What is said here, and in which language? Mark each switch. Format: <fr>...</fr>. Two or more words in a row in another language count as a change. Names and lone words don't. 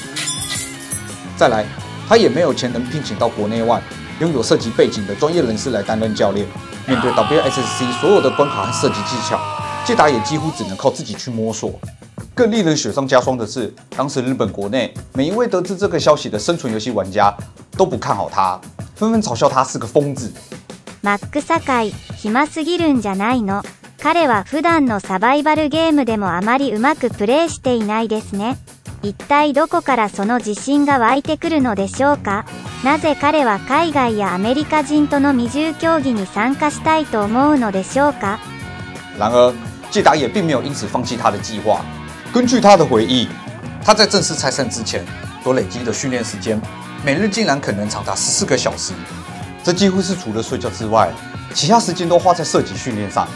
<zh>再来，他也没有钱能聘请到国内外拥有射击背景的专业人士来担任教练。面对 WSSC 所有的关卡和射击技巧，介达也几乎只能靠自己去摸索。更令人雪上加霜的是，当时日本国内每一位得知这个消息的生存游戏玩家都不看好他，纷纷嘲笑他是个疯子。</zh> <ja>マック堺、暇すぎるんじゃないの。彼は普段のサバイバルゲームでもあまりうまくプレイしていないですね。一体どこからその自信が湧いてくるのでしょうか。なぜ彼は海外やアメリカ人との未重競技に参加したいと思うのでしょうか。</ja> <zh>然而，介达也并没有因此放弃他的计划。根据他的回忆，他在正式参赛之前所累积的训练时间，每日竟然可能长达14个小时。这几乎是除了睡觉之外，其他时间都花在射击训练上。</zh>